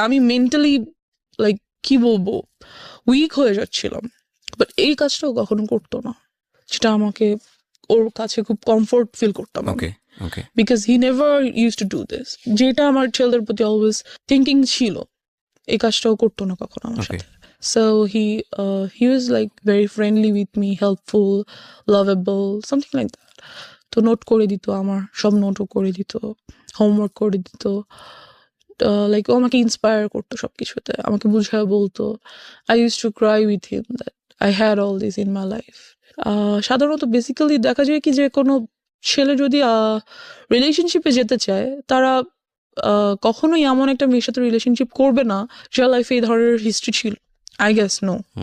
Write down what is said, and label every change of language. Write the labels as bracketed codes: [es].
[bn] আমি mentally like কি বলবো, উইক হয়ে যাচ্ছিলাম। বাট এই কাজটাও কখনো করতো না, যেটা আমাকে ওর কাছে খুব কমফোর্ট ফিল করতাম আমি, [en] Okay, okay. Because he never use to do this. [bn] যেটা আমার ছেলেদের প্রতি অলওয়েজ থিঙ্কিং ছিল, এই কাজটাও করতো না কখনো আমার [en] Okay. [bn] সাথে। [en] So he was like very friendly with me, helpful, lovable, something like that. [bn] তো নোট করে দিত, আমার সব নোটও করে দিত, হোমওয়ার্ক করে দিত, লাইক ও আমাকে ইন্সপায়ার করতো সব কিছুতে, আমাকে বুঝায় বলতো। [en] I use to cry with him that I had all this in my life. [bn] সাধারণত বেসিক্যালি দেখা যায় কি যে কোনো ছেলে যদি রিলেশনশিপে যেতে চায়, তারা কখনোই এমন একটা মেয়ের সাথে রিলেশনশিপ করবে না যার লাইফে এই ধরনের হিস্ট্রি ছিল। [en] I guess no.